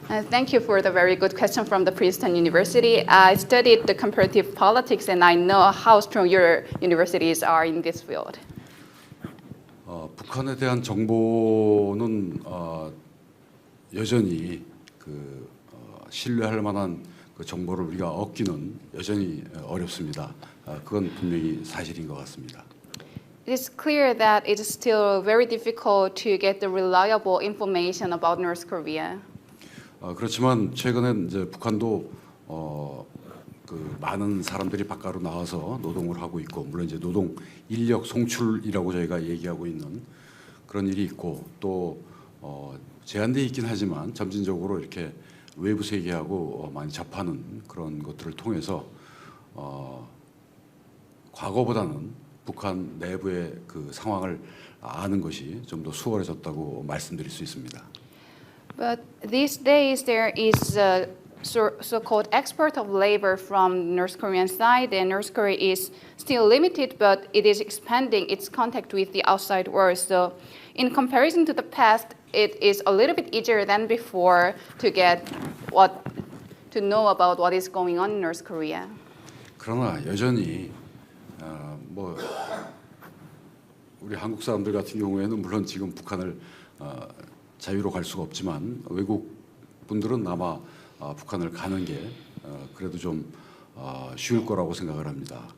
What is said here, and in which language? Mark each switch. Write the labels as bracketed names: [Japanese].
[English] Thank you for the very good question from the Princeton University. I studied the comparative politics and I know how strong your universities are in this field. [Korean] 북한에 대한 정보는 여전히 신뢰할 만한 그 정보를 우리가 얻기는 여전히 어렵습니다. 그건 분명히 사실인 것 같습니다. [English] It is clear that it is still very difficult to get the reliable information about North Korea. [Korean] 그렇지만 최근에 이제 북한도 많은 사람들이 바깥으로 나와서 노동을 하고 있고 물론 이제 노동 인력 송출이라고 저희가 얘기하고 있는 그런 일이 있고 또 제한돼 있긴 하지만 점진적으로 이렇게 외부 세계하고 많이 접하는 그런 것들을 통해서 과거보다는 북한 내부의 그 상황을 아는 것이 좀 더 수월해졌다고 말씀드릴 수 있습니다. [English] But these days there is a so-called export of labor from North Korean side, and North Korea is still limited, but it is expanding its contact with the outside world. So, in comparison to the past, it is a little bit easier than before to know about what is going on in North Korea. [Korean] 그러나 여전히 우리 한국 사람들 같은 경우에는 물론 지금 북한을 자유로 갈 수가 없지만 외국 분들은 아마 북한을 가는 게 그래도 좀 쉬울 거라고 생각을 합니다.